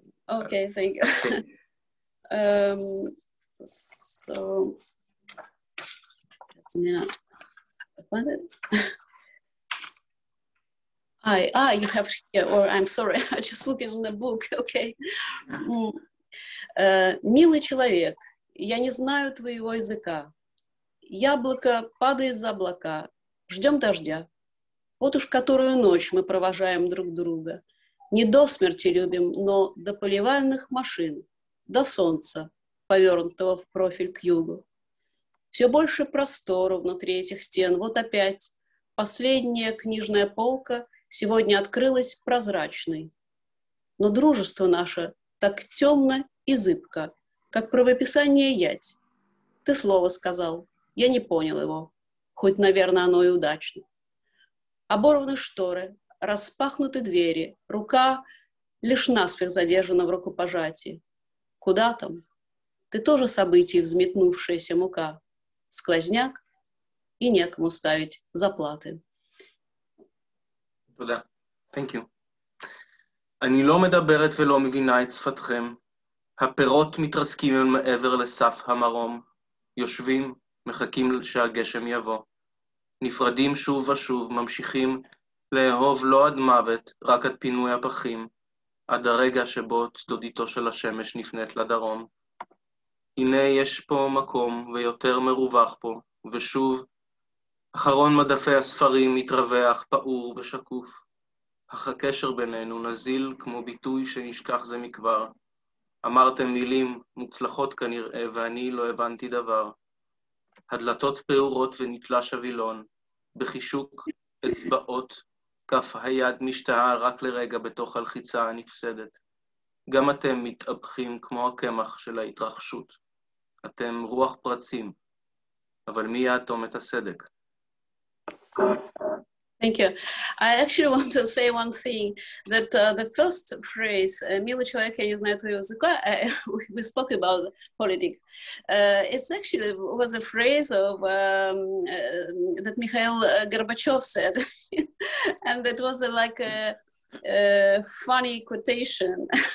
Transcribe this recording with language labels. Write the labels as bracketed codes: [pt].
[en] Okay, thank you. Okay. So, just a minute. I find it. You have here, or I'm sorry, I'm just looking on the book, okay. [ru] Милый человек, я не знаю твоего языка. Яблоко падает за облака, ждем дождя. Вот уж которую ночь мы провожаем друг друга. Не до смерти любим, но до поливальных машин, до солнца, повернутого в профиль к югу. Все больше простора внутри этих стен. Вот опять последняя книжная полка сегодня открылась прозрачной. Но дружество наше так темно и зыбко, как правописание ять. Ты слово сказал, я не понял его, хоть, наверное, оно и удачно. Оборваны шторы, распахнуты двери, рука лишь наспех задержана в рукопожатии. Куда там? Ты тоже событие, взметнувшаяся мука, сквозняк, и некому ставить заплаты. [he] תודה. [en] Thank you. [he] אני לא מדברת ולא מבינה את שפתכם. הפירות מתרסקים מעבר לסף המרום. יושבים, מחכים שהגשם יבוא. נפרדים שוב ושוב, ממשיכים לאהוב לא עד מוות, רק עד פינוי הפחים. עד הרגע שבו צדודיתו של השמש נפנית לדרום. הנה יש פה מקום ויותר מרווח פה, ושוב, אחרון מדפי הספרים מתרווח, פעור ושקוף. אך הקשר בינינו נזיל כמו ביטוי שנשכח זה מכבר. אמרתם מילים מוצלחות כנראה, ואני לא הבנתי דבר. הדלתות פעורות ונתלש הווילון, בחישוק אצבעות, כף היד משתהה רק לרגע בתוך הלחיצה הנפסדת. גם אתם מתאבחים כמו הקמח של ההתרחשות. אתם רוח פרצים, אבל מי יאטום את הסדק? [en] Thank you. I actually want to say one thing, that the first phrase, [ru] «Милый человек, я не знаю твоего языка», [en] we spoke about politics. It's actually was a phrase of that Mikhail Gorbachev said, and it was like a funny quotation.